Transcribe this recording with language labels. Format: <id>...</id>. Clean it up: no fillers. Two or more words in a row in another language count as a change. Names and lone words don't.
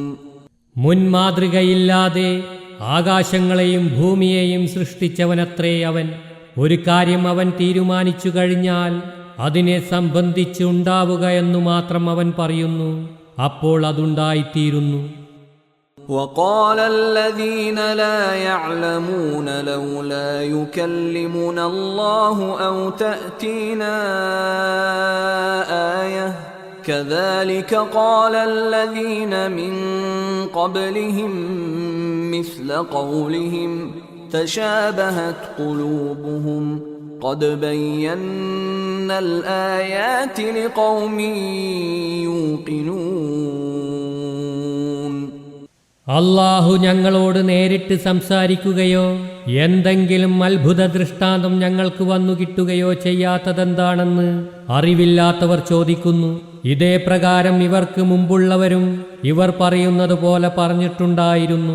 <ml>മുൻമാതൃകയില്ലാതെ ആകാശങ്ങളെയും ഭൂമിയെയും സൃഷ്ടിച്ചവനത്രേ അവൻ. ഒരു കാര്യം അവൻ തീരുമാനിച്ചു കഴിഞ്ഞാൽ അതിനെ സംബന്ധിച്ച് ഉണ്ടാവുക എന്നു മാത്രം അവൻ പറയുന്നു, അപ്പോൾ അതുണ്ടായിത്തീരുന്നു.</ml> <ar>وقال الذين لا يعلمون لولا يكلمنا الله أو تأتينا آية كذلك قال الذين من قبلهم مثل قولهم تشابهت قلوبهم قد بينا الآيات لقوم يوقنون.</ar> <ml>അല്ലാഹു ഞങ്ങളോട് നേരിട്ട് സംസാരിക്കുകയോ എന്തെങ്കിലും അത്ഭുത ദൃഷ്ടാന്തം ഞങ്ങൾക്ക് വന്നു കിട്ടുകയോ ചെയ്യാത്തതെന്താണെന്ന് അറിവില്ലാത്തവർ ചോദിക്കുന്നു. ഇതേ പ്രകാരം ഇവർക്ക് മുമ്പുള്ളവരും ഇവർ പറയുന്നത് പോലെ പറഞ്ഞിട്ടുണ്ടായിരുന്നു.</ml>